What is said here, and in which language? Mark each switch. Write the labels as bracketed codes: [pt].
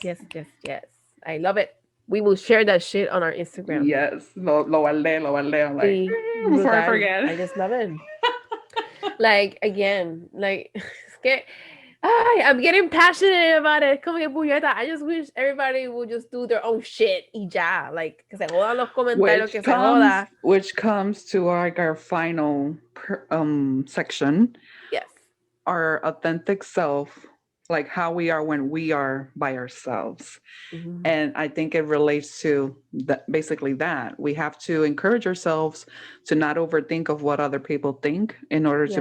[en] Yes, yes, yes. I love it. We will share that shit on our Instagram. Yes. [es] Lo guardé, lo guardé. [en] I'm like, [es] Sí, [en] before I forget. I just love it. Like, again, like, [es] es que, ay, [en] I'm getting passionate about it. [es] Como que puñeta, [en] I just wish everybody would just do their own shit [es] y ya. Like, que se jodan los comentarios, que se joda. [en] Which comes to like our final section, Yes. our authentic self, like how we are when we are by ourselves. Mhm. And I think it relates to basically that. We have to encourage ourselves to not overthink of what other people think in order to